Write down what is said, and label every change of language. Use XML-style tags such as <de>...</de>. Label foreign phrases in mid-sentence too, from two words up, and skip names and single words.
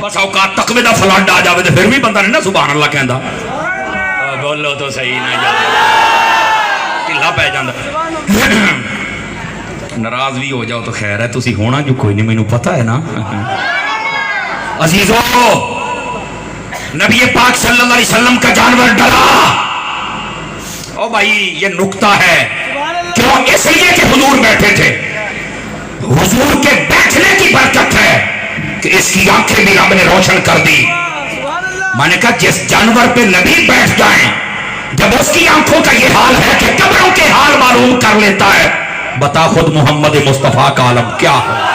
<pa>بس اوقات تقوے دا فلڈ آ جاوے تو فیر بھی بندہ نہیں نا</pa> <ar>سبحان الله</ar> <pa>کہندا. بولو تو سہی نا یار، ڈھلا پے جاندا. ناراض بھی ہو جاؤ تو خیر ہے، تسی ہونا جو کوئی نہیں، مینوں پتا ہے نا.</pa> <ur>عزیزو، نبی پاک</ur> <ar>صلى الله عليه وسلم</ar> <ur>کا جانور ڈرا. او بھائی یہ نکتہ ہے، کیوں? اس لیے کہ حضور بیٹھے تھے، حضور کے بیٹھنے کی برکت ہے کہ اس کی آنکھیں بھی رب نے روشن کر دی. میں نے کہا جس جانور پہ نبی بیٹھ جائے، جب اس کی آنکھوں کا یہ حال ہے کہ قبروں کے حال معلوم کر لیتا ہے، بتا خود محمد مصطفیٰ کا عالم کیا ہو.</ur>